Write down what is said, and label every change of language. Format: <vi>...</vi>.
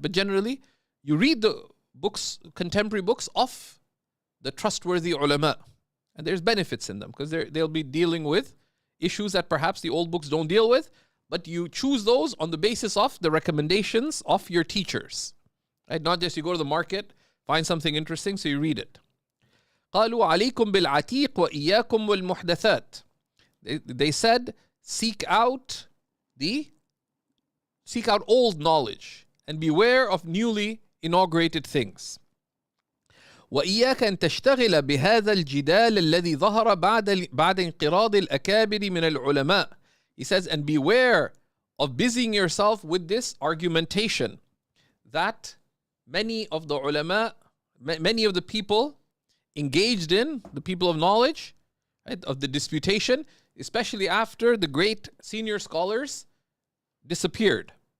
<en>But generally, you read the books, contemporary books of the trustworthy ulama. And there's benefits in them because they'll be dealing with issues that perhaps the old books don't deal with, but you choose those on the basis of the recommendations of your teachers. Right? Not just you go to the market, find something interesting, so you read it.</en> <ar>قالوا عليكم بالعتيق وإياكم والمحدثات.</ar> <en>They said, seek out old knowledge and beware of newly inaugurated things.</en> <ar>وإياك أن تشتغل بهذا الجدال الذي ظهر بعد انقراض الأكابر من العلماء.</ar> <en>He says, and beware of busying yourself with this argumentation that many of the ulama, many of the people engaged in, the people of knowledge, right, of the disputation, especially after the great senior scholars disappeared.</en>